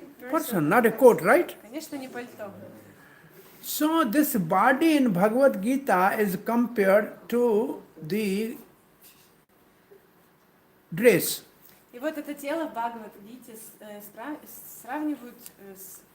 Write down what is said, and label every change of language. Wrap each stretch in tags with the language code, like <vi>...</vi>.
<en>Person, not a coat, right?</en> <ru>Конечно, не пальто.</ru> <en>So this body in Bhagavad Gita is compared to the dress.</en> <ru>И вот это тело в Бхагавад-гите сравнивают с</ru>